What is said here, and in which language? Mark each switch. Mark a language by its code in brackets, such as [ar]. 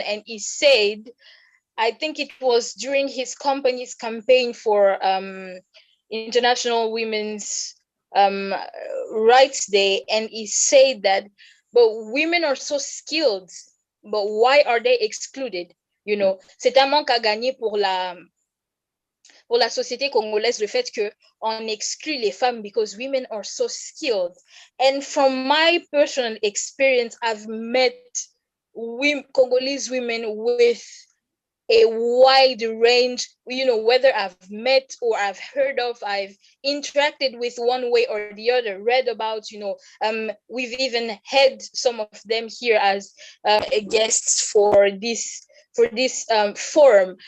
[en] And he said, I think it was during his company's campaign for International Women's Rights Day. And he said that, but women are so skilled but why are they excluded? You know, [fr] c'est un manque à gagner pour la société congolaise, le fait qu'on exclut les femmes [en] because women are so skilled. And from my personal experience, I've met Congolese women with a wide range, you know, whether I've met or I've heard of, I've interacted with one way or the other, read about, you know, we've even had some of them here as guests for this forum.